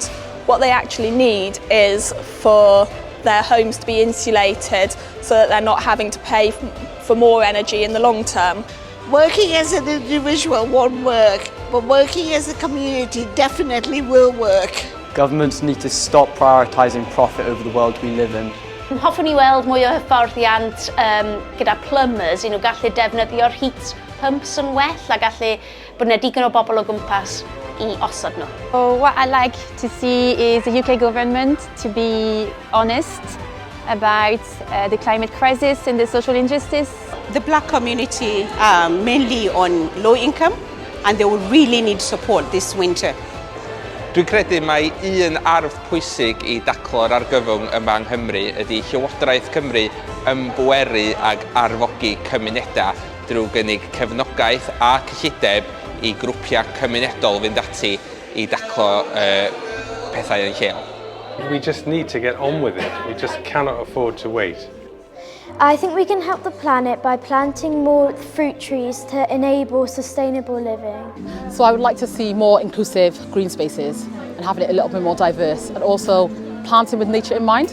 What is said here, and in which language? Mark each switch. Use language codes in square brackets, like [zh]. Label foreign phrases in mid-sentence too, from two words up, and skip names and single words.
[en] What they actually need is for their homes to be insulated so that they're not having to pay for more energy in the long term. Working as an individual won't work, but working as a community definitely will work. Governments need to stop prioritising profit over the world we live in. [cy] Hoffwn ni weld mwy o hyfforddiant gyda plumbers, gallu defnyddio'r [en] heat pumps [cy] yn well a gallu bod yna digon o bobl o gwmpas I osod nhw. [en] What I like to see is the UK government to be honest about the climate crisis and the social injustice. The black community are mainly on low income and they will really need support this winter. [cy] Dwi'n credu mai un arf pwysig I daclo'r argyfwng yma yng Nghymru ydy Llywodraeth Cymru ymbyweru ag arfogi cymunedau drwy gynnig cefnogaeth a cyllideb I grwpiau cymunedol fynd ati I daclo pethau yn lleol. [en] We just need to get on with it. We just cannot afford to wait. I think we can help the planet by planting more fruit trees to enable sustainable living. So I would like to see more inclusive green spaces and having it a little bit more diverse and also planting with nature in mind.